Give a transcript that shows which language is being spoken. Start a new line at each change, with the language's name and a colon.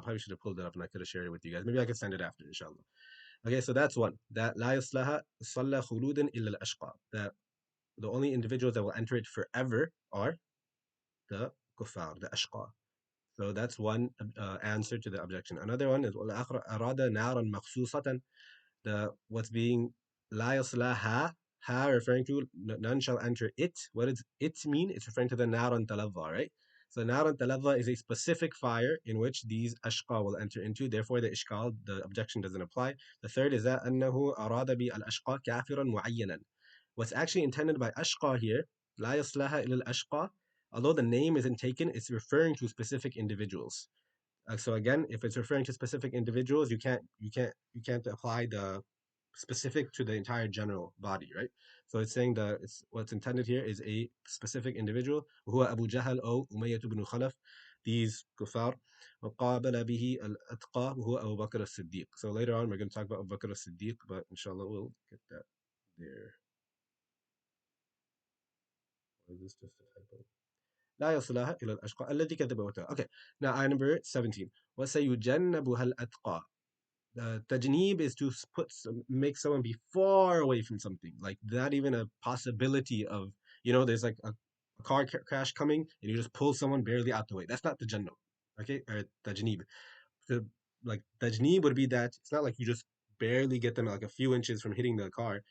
English: Probably should have pulled it up and I could have shared it with you guys. Maybe I could send it after, inshallah. Okay, so that's one. That
Arabic: la yaslaha salla khuludan illa al-ashqa.
English: That the only individuals that will enter it forever are the kuffar, the ashqa. So that's one answer to the objection. Another one is
Arabic: وَالْآخَرَ أَرَادَ نَارًا مَخْصُوصَةً.
English: The what's being
Arabic: لا يصلها,
English: ha referring to none shall enter it. What does it mean? It's referring to the naran talava, right? So naran talava is a specific fire in which these ashqa will enter into. Therefore, the ishkal, the objection doesn't apply. The third is that
Arabic: أنه أراد بالأشقى كافرا معينا.
English: What's actually intended by ashqa here,
Arabic: لا يصلها إلى الأشقى,
English: although the name isn't taken, it's referring to specific individuals. So again, if it's referring to specific individuals, you can't apply the specific to the entire general body, right? So it's saying that it's what's intended here is a specific individual. Who Abu Jahl or Umayyah ibn Khalaf, these kuffar.
Arabic: وقابل به الأتقى وهو أبو بكر الصديق.
English: So later on we're going to talk about Abu Bakr as-Siddiq, but inshallah we'll get that there. Or is this just a typo?
Arabic: لا يصلها إلى الأشقى الذي كذب وتولى.
English: Okay, now ayah number 17.
Arabic: وسيجنبها الأتقى.
English: The tajneeb is to make someone be far away from something, like not even a possibility of, there's like a car crash coming and you just pull someone barely out the way. That's not the jannah, okay, or tajneeb. The like tajneeb would be that it's not like you just barely get them like a few inches from hitting the car.